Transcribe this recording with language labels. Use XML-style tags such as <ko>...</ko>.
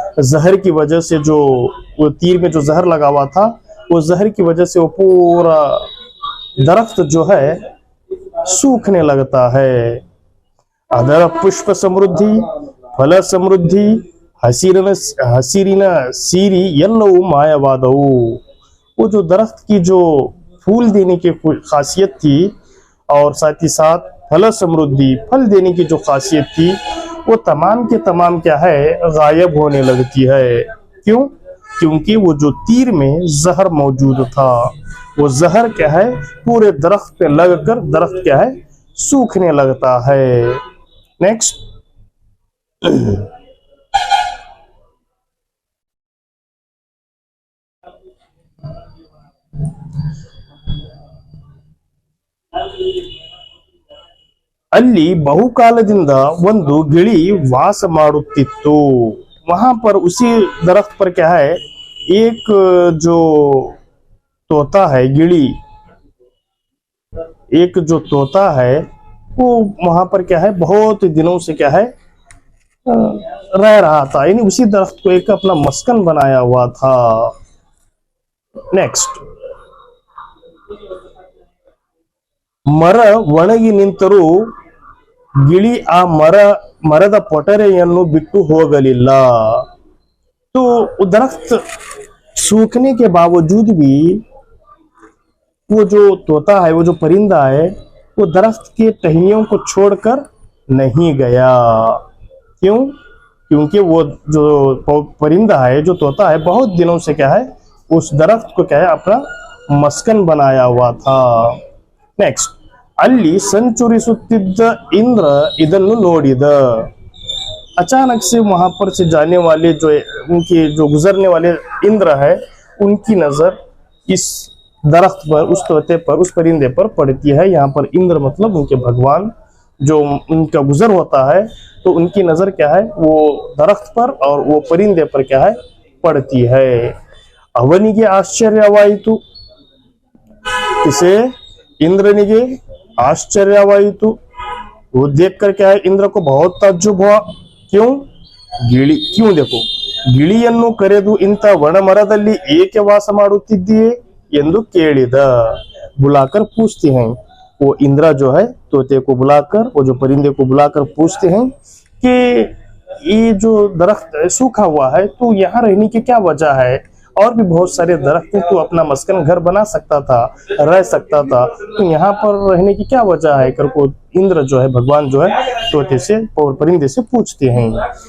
<hi>जहर की वजह से जो वो तीर में जो जहर लगा हुआ था, वो जहर की वजह से वो पूरा दरख्त जो है सूखने लगता है।</hi> <kn>ಅದರ ಪುಷ್ಪ ಸಮೃದ್ಧಿ, ಫಲ ಸಮೃದ್ಧಿ, ಹಸಿರಿನ सीरी ಎಲ್ಲವೂ ಮಾಯವಾದವು।</kn> <hi>वो जो दरख्त की जो फूल देने की खासियत थी और साथ ही साथ फल समृद्धि, फल देने की जो खासियत थी, वो तमाम के तमाम क्या है गायब होने लगती है। क्यों? क्योंकि वो जो तीर में जहर मौजूद था, वो जहर क्या है पूरे दरख्त पे लगकर दरख्त क्या है सूखने लगता है।</hi> <kn>नेक्स्ट, ಅಲ್ಲಿ ಬಹುಕಾಲದಿಂದ ಒಂದು ಗಿಳಿ ವಾಸ ಮಾಡುತ್ತಿತ್ತು।</kn> <hi>वहां पर उसी दरख्त पर क्या है एक जो तोता है गिली, एक जो तोता है वो वहां पर क्या है बहुत दिनों से क्या है रह रहा था, यानी उसी दरख्त को एक अपना मस्कन बनाया हुआ था।</hi> <kn>नेक्स्ट, ಮರ ಒಣಗಿ ನಿಂತರೂ ಗಿಳಿ ಆ ಮರದ ಪೊಟರೆಯನ್ನು ಬಿಟ್ಟು ಹೋಗಲಿಲ್ಲ.</kn> <hi>तो वो दरख्त सूखने के बावजूद भी वो जो तोता है, वो जो परिंदा है, वो दरख्त के टहनियों को छोड़कर नहीं गया. क्यों? क्योंकि वो जो परिंदा है, जो तोता है, बहुत दिनों से क्या है, उस दरख्त को क्या है, अपना मस्कन बनाया हुआ था.</hi> <kn>नेक्स्ट, ಅಲ್ಲಿ ಸಂಚರಿಸುತ್ತಿದ್ದ इंद्र ಇದನ್ನು ನೋಡಿದ.</kn> <hi>अचानक से वहां पर से जाने वाले जो उनके जो गुजरने वाले इंद्र है, उनकी नजर इस दरख्त पर, उस तोते पर, उस परिंदे पर पड़ती है. यहाँ पर इंद्र मतलब उनके भगवान, जो उनका गुजर होता है तो उनकी नजर क्या है, वो दरख्त पर और वो परिंदे पर क्या है, पड़ती है.</hi> <kn>ಅವನಿಗೆ ಆಶ್ಚರ್ಯವಾಯಿತು. इसे इंद्रनिगे आश्चर्यवाಯಿತು.</kn> <hi>वो देखकर क्या है, इंद्र को बहुत ताज्जुब हुआ. क्यों? क्यों देखो,</hi> <kn>ಗಿಳಿಯನ್ನು ಕರೆದು ಇಂಥ ವನಮರದಲ್ಲಿ ಏಕೆ ವಾಸ ಮಾಡುತ್ತಿದ್ದೀಯೆ ಎಂದು ಕೇಳಿದ.</kn> <hi>बुलाकर पूछते हैं, वो इंद्र जो है तोते को बुलाकर, वो जो परिंदे को बुलाकर पूछते हैं कि ये जो दरख्त सूखा हुआ है तो यहाँ रहने की क्या वजह है, और भी बहुत सारे दरख्त तो अपना मस्कन घर बना सकता था, रह सकता था, तो यहाँ पर रहने की क्या वजह है कर को इंद्र जो है, भगवान जो है, तोते से और परिंदे से पूछते हैं.</hi>